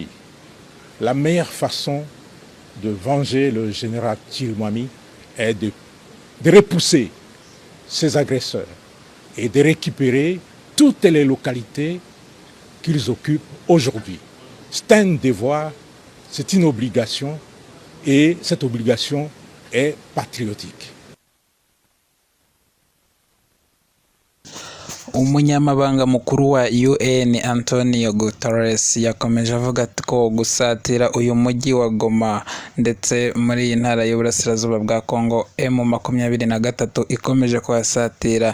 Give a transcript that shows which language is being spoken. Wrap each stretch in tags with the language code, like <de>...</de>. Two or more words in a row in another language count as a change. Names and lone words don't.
<fr>La meilleure façon de venger le général Chirimwami est de repousser ces agresseurs et de récupérer toutes les localités qu'ils occupent aujourd'hui. C'est un devoir, c'est une obligation et cette obligation est patriotique.</fr> <rw>Umunyamabanga mukuru wa UN Antonio Guterres yakomeje avuga ko gusatira uyu mujyi wa Goma ndetse muri iyi ntara y'uburasirazuba bwa Kongo M23 ikomeje kuhasatira.</rw>